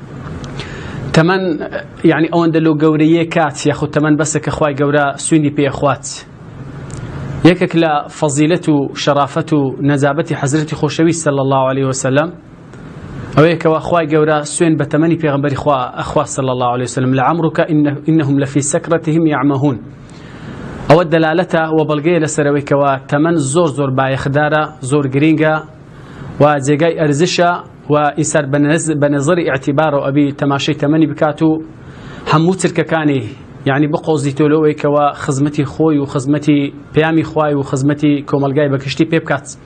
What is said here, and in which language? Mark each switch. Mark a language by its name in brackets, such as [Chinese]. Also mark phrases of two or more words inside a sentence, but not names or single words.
[Central Kurdish] تەمەن یعنی ئەوەندە لۆ گەورەیە کات یاخود تەمەن بەسە کە خوای گەورە سوێندی پێخوات. یەکێک لە فەزیلەت و شەرافەت و نەزابەتی حەزرەتی خۆشەویست [Arabic] صلی الله عليه وسلم [Central Kurdish] ئەوەیە کەوا خوای گەورە سوێن بە تەمەنی پێغەمبەری خوا ئەخوا [Arabic] صلی الله عليه وسلم لعمرك إنهم لفي سكرتهم يعمهون. [Central Kurdish] ئەوە دەلالەتە و بەڵگەیە لەسەرەوەی کەوا تەمەن زۆر زۆر بایەخدارە، زۆر گرینگە و جێگای ئەرزشە و ئینسان بە نەزەری ئیعتیبارەوە ئەبی تەماشای تەمەنی بکات و هەموو چرکەکانی یعنی بقۆزیتۆ لەوەی کەوا خزمەتی خۆی و خزمەتی پەیامی خوای و خزمەتی کۆمەلگای بەگشتی پێ بکات.